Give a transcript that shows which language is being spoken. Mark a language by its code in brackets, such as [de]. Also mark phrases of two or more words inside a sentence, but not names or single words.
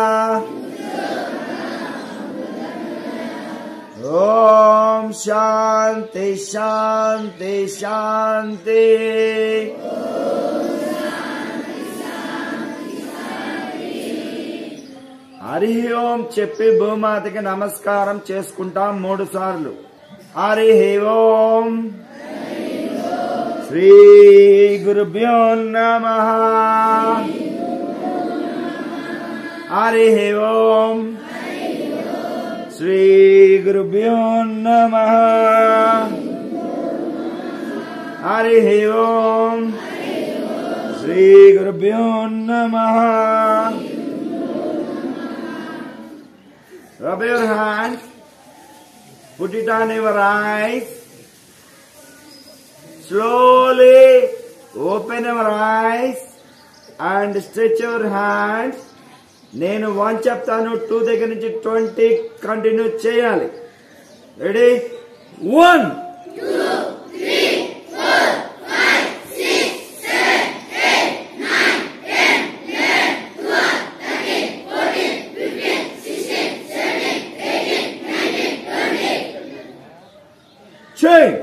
[sa] ओम शांति शांति शांति। हरि ओम [te] చెప్పి భూమాతకి నమస్కారం చేసుకుంటాం 3 సార్లు। [sa] హరి ఓం శ్రీ గురుభ్యో నమః। హరి ఓం శ్రీ గురుభ్యో నమః। హరి ఓం శ్రీ గురుభ్యో నమః। [en] Rub your hands, put it on your eyes, slowly open your eyes and stretch your hands. [te] నేను 1 చెప్తాను, 2 దగ్గర నుంచి 20 కంటిన్యూ చేయాలి। రెడీ? 1 2 3 4 5 6 7 8 9 10 11 12 13 14 15 16 17 18 19 20 Change.